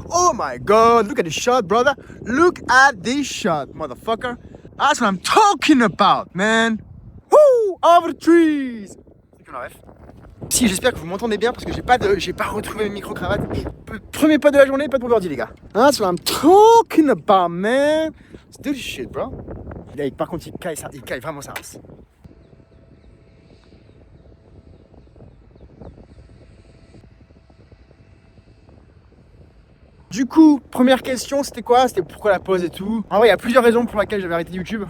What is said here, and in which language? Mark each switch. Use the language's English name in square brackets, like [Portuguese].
[English] Oh my god, look at this shot brother. Look at this shot, motherfucker. That's what I'm talking about, man. Woo, over the trees. [French] C'est qu'on rêve. Si, j'espère que vous m'entendez bien parce que j'ai pas retrouvé mes micro-cravates. Premier pas de la journée, pas de pour birdie les gars. [English] That's what I'm talking about, man. Let's do this shit, bro. [French] Là, par contre, il caille vraiment sa race. Du coup, première question, c'était quoi? C'était pourquoi la pause et tout. En vrai, il y a plusieurs raisons pour lesquelles j'avais arrêté YouTube.